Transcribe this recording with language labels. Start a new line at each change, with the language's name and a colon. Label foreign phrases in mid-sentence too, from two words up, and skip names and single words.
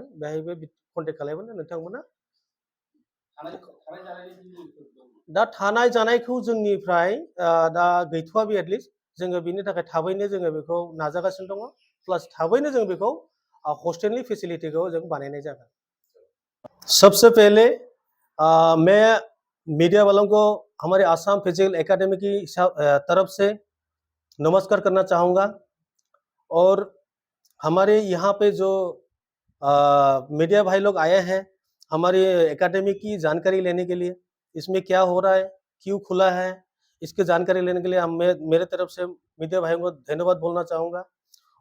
Bodo: बेहायबो कन्टेक्ट खालामबानो नोंथांमोना। दा थानाय जानायखौ जोंनिफ्राय दा गैथ'वा बे एटलिस्ट जोङो बिनि थाखाय थाबैनो जोङो बेखौ नाजागासिनो दङ। प्लास थाबैनो जों बेखौ हस्टेलनि फेसिलिटिखौ जों बानायनाय जागोन।
Hindi: सबसे पहले मैं मीडिया वालों को हमारे आसाम फिजिकल एकेडमी की तरफ से नमस्कार करना चाहूँगा। और हमारे यहाँ पे जो मीडिया भाई लोग आए हैं हमारी एकेडमी की जानकारी लेने के लिए, इसमें क्या हो रहा है, क्यों खुला है, इसकी जानकारी लेने के लिए मेरे तरफ से मीडिया भाइयों को धन्यवाद बोलना चाहूँगा।